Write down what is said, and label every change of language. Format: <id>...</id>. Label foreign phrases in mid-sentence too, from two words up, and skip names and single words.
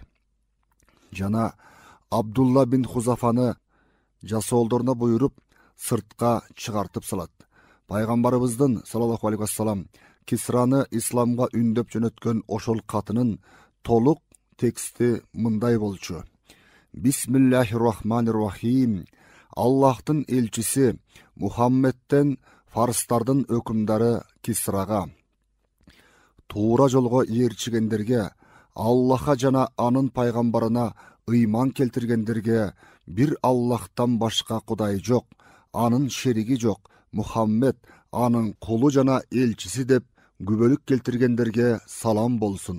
<ky>Жана Абдулла бин Хузафаны жасоолдоруна буйруп сыртка чыгартып салат. Пайгамбарыбыздын</ky> <ar>صلى الله عليه وسلم</ar> <ky>Кисраны исламга үндөп жөнөткөн ошол катынын толук тексти мындай болчу:</ky> <ar>بسم الله الرحمن الرحيم.</ar> <ky>Аллахтын элчиси Мухаммедтен фарстардын өкүмдары Кисрага. Туура жолго ээрчигендерге, Аллахка жана анын пайгамбарына ыйман келтиргендерге бир Аллахтан башка кудай жок, анын шериги жок, Мухаммед анын кулу жана элчиси деп күбөлүк келтиргендерге салам болсун.</ky>